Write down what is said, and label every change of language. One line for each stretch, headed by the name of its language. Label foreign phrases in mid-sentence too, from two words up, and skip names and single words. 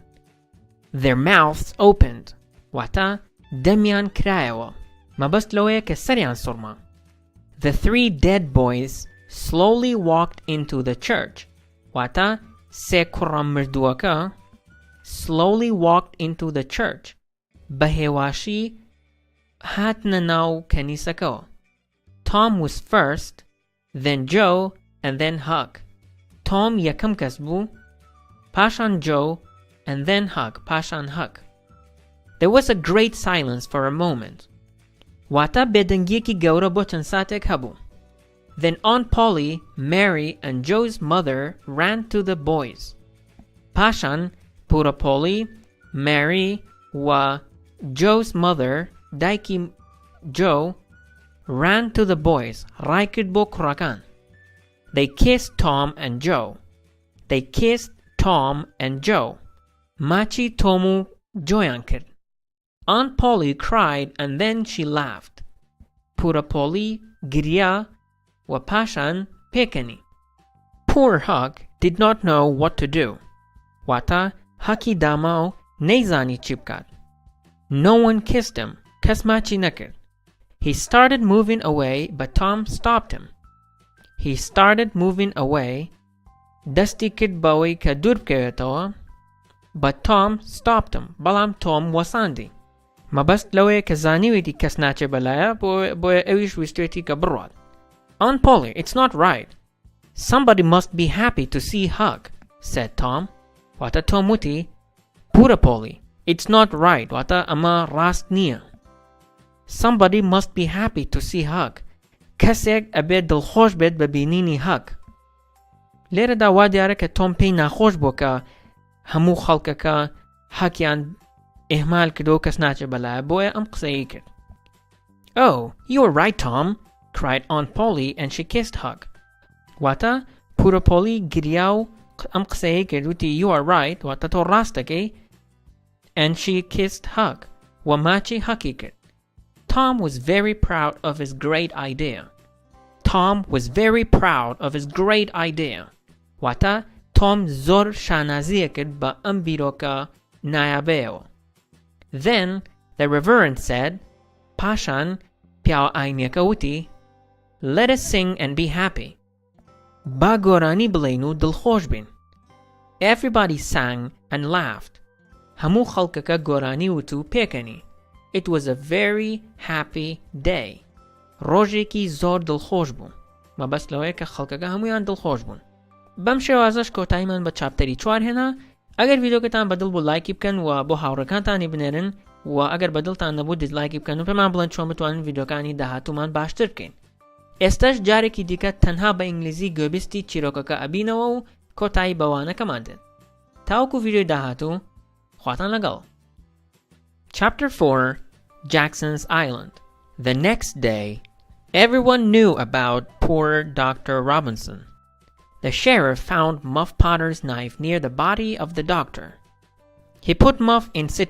English: Their mouths opened
Central Kurdish: واتە دەمیان کرایەوە. مەبەست لەوەیە کە سەریان سوڕما.
English: The three dead boys slowly walked into the church.
Central Kurdish: واتە سێ کوڕە مردووەکە
English: slowly walked into the church.
Central Kurdish: بەهێواشی هاتنە ناو کەنیسەکەوە.
English: Tom was first, then Joe, and then Huck.
Central Kurdish: Tom یەکەم کەس بوو، پاشان Joe,
English: and then Huck,
Central Kurdish: پاشان Huck.
English: There was a great silence for a moment.
Central Kurdish: واتە بێدەنگیەکی گەورە بۆ چەند ساتێک هەبوو.
English: Then Aunt Polly, Mary, and Joe's mother ran to the boys.
Central Kurdish: پاشان پورە پۆلی،
English: Mary و Joe's mother, دایکی Joe, ran to the boys.
Central Kurdish: ڕای کرد بۆ کوڕەکان.
English: They kissed Tom and Joe. They kissed Tom and Joe.
Central Kurdish: ماچی تۆم و جۆیان کرد.
English: Aunt Polly cried and then she laughed.
Central Kurdish: پورە پۆلی گریا و پاشان پێکەنی.
English: Poor Huck did not know what to do.
Central Kurdish: واتە هەکی داما و نەیزانی چی بکات.
English: No one kissed him.
Central Kurdish: کەس ماچی نەکرد.
English: He started moving away, but Tom stopped him. He started moving away.
Central Kurdish: دەستی کرد بەوەی کە دوور بکەوێتەوە.
English: But Tom stopped him.
Central Kurdish: بەڵام تۆم وەساندی. مەبەست لەوەیە کە زانیوێتی کەس ناچێ بەلایە بۆیە ئەویش ویستوێتی کە بڕوات.
English: Aunt Polly, it's not right. Somebody must be happy to see Huck, said Tom.
Central Kurdish: واتە تۆم وتی پورە پۆلی.
English: It's not right.
Central Kurdish: واتە ئەمە ڕاست نییە.
English: Somebody must be happy to see Huck.
Central Kurdish: کەسێک ئەبێت دڵخۆش بێت بە بینینی Huck. لێرەدا وا دیارە کە تۆم پێی ناخۆش بوو کە هەموو خەڵکەکە هەکیان ئێهمال کردەوە کەس ناچێ بەلایە بۆیە ئەم قسەی کرد.
English: Oh, you were right, Tom, cried Aunt Polly and she kissed Huck.
Central Kurdish: واتە پورە پۆلی گریا و ئەم قسەی کرد وتی
English: you are right
Central Kurdish: واتە تۆ ڕاستەکەی
English: and she kissed Huck
Central Kurdish: و ماچی هەکی کرد.
English: Tom was very proud of his great idea. Tom was very proud of his great idea.
Central Kurdish: واتە تۆم زۆر شانازیە کرد بە ئەم بیرۆکە نایابەیەوە.
English: Then the reverend said,
Central Kurdish: پاشان پیاوە ئاینیەکە وتی
English: let us sing and be happy.
Central Kurdish: با گۆرانی بڵێین و دڵخۆش بین.
English: Everybody sang and laughed.
Central Kurdish: هەموو خەڵکەکە گۆرانی وت و پێکەنی.
English: It was a very happy day.
Central Kurdish: ڕۆژێکی زۆر دڵخۆش بوو. مەبەست لەوەیە کە خەڵکەکە هەمویان دڵخۆش بوون. بەم شێوازەش کۆتاییمان بە چاپتەری 4 هێنا. ئەگەر ڤیدیۆکەتان بەدڵ بوو لایکی بکەن و بۆ هاوڕێکانتانی بنێرن و ئەگەر بەدڵتان نەبوو دیزلایکی بکەن و پێمان بڵێن چۆن بتوانین ڤیدیۆکانی داهاتوومان باشتر بکەین. ئێستاش جارێکی دیکە تەنها بە ئینگلیزی گوێبیستی چیرۆکەکە ئەبینەوە و کۆتایی بەوانەکەمان دێن. تاوەکو ڤیدیۆی داهاتوو خواتان لەگەڵ.
English: Chapter 4 Jackson's Island. The next day, everyone knew about poor Dr. Robinson. The sheriff found Muff Potter's knife near the body of the doctor. He put Muff in St.